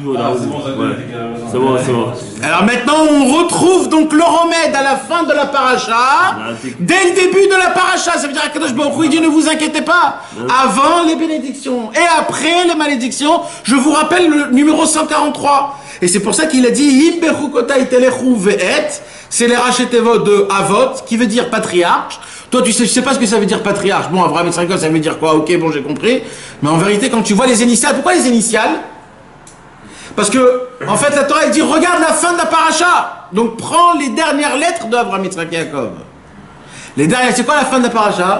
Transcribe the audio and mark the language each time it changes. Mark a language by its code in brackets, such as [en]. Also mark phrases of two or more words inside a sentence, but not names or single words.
[fr] C'est bon. Alors maintenant, on retrouve donc le remède à la fin de la paracha. Dès le début de la paracha, ça veut dire qu'Akadosh Baruch Hu dit ne vous inquiétez pas. Avant les bénédictions et après les malédictions, je vous rappelle le numéro 143. Et c'est pour ça qu'il a dit [he] אם בחקתי תלכו ואת. [fr] C'est les rachetevot de Avot, qui veut dire patriarche. Toi, tu sais pas ce que ça veut dire patriarche. Bon, Avraham Yitzhak, ça veut dire quoi? Ok, bon, j'ai compris. Mais en vérité, quand tu vois les initiales, pourquoi les initiales? Parce que, en fait, la Torah, elle dit, regarde la fin de la paracha. Donc, prends les dernières lettres de Avraham Yitzhak et Yaakov. Les dernières, c'est quoi la fin de la paracha?